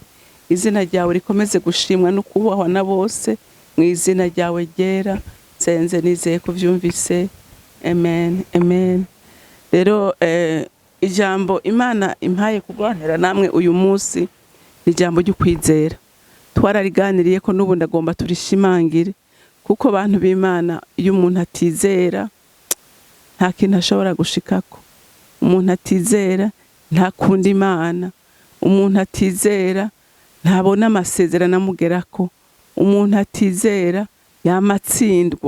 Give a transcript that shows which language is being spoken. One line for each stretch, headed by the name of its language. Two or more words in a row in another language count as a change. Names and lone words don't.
Rundi: Izina ryawe rikomeze gushimwa no kubahwa na bose, mu izina ryawe ryera nsenze nizeye kuvyumvise. Amen, amen. Rero ijambo Imana impaye kuganira namwe uyu munsi ni ijambo ry'ukwizera. Twarariganiriye ko n'ubu ndagomba turishimangire, kuko abantu b'Imana iyo umuntu atizera nta kintu ashobora gushikako. Umuntu atizera ntakunda Imana, umuntu atizera ntabona amasezerano amugerako, umuntu atizera yamatsindwa.